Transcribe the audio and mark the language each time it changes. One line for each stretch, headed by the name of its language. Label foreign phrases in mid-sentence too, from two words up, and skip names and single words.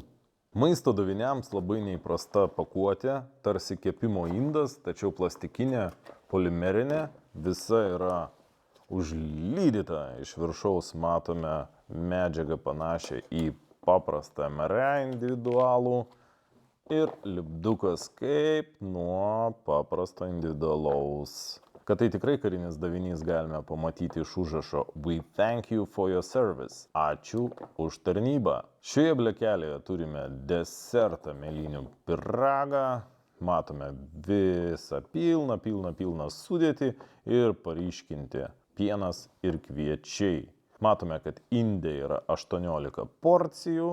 Lithuanian: Maisto daviniams labai neįprasta pakuotė, tarsi kepimo indas, tačiau plastikinė, polimerinė, visa yra užlydyta. Iš viršaus matome medžiagą panašią į paprastą MRE individualų ir lipdukas kaip nuo paprasto individualaus. Kad tai tikrai karinis davinys galime pamatyti iš užrašo
English: We thank you for your service.
Lithuanian: Ačiū už tarnybą. Šioje blekelėje turime desertą mėlynių pyragą. Matome visą pilną sudėtį ir paryškinti pienas ir kviečiai. Matome, kad inde yra 18 porcijų.